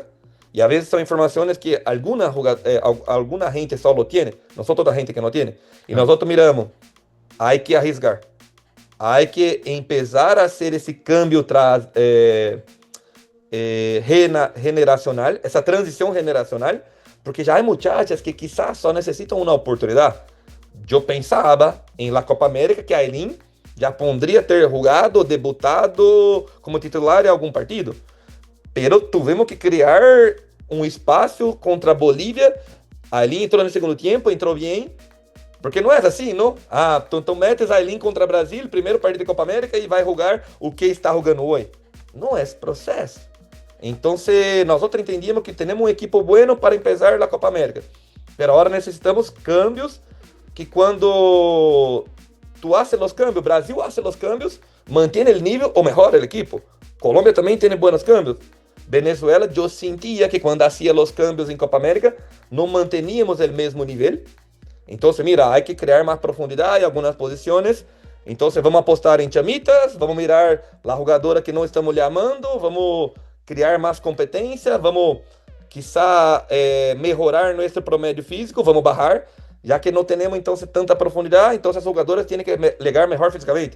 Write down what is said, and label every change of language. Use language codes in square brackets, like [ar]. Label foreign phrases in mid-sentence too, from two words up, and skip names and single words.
[es] Y a veces son informaciones que alguna gente solo tiene, nosotros la gente que no tiene. Y Claro. nosotros miramos, hay que arriesgar, hay que empezar a hacer ese cambio generacional, [pt] essa transição generacional, porque já há muchachas que quizás só necessitam uma oportunidade. Eu pensava em la Copa América que a Aileen já poderia ter jogado, debutado como titular em algum partido, pero tivemos que criar um espaço contra a Bolívia. A Aileen entrou no segundo tempo, entrou bem, porque não é assim, não? Ah, então metes a Aileen contra o Brasil, primeiro partido de Copa América, e vai jogar o que está jogando hoje. Não é esse processo. Então, nós entendíamos que temos um [es] equipo bueno para empezar [pt] a Copa América. Pero agora necessitamos cambios que quando tu haces os cambios, Brasil hace os cambios, mantém o nível ou melhora o equipo. Colômbia também tem buenos cambios. Venezuela, eu sentia que quando hacía os cambios em Copa América, não manteníamos o mesmo nível. Então, mira, há que criar mais profundidade em algumas posições. Então, vamos apostar em chamitas, vamos mirar a jogadora que não estamos llamando, vamos criar mais competência, vamos, quizá, melhorar nosso promédio físico, vamos barrar, já que não temos, então, tanta profundidade, então as jogadoras têm que ligar melhor fisicamente.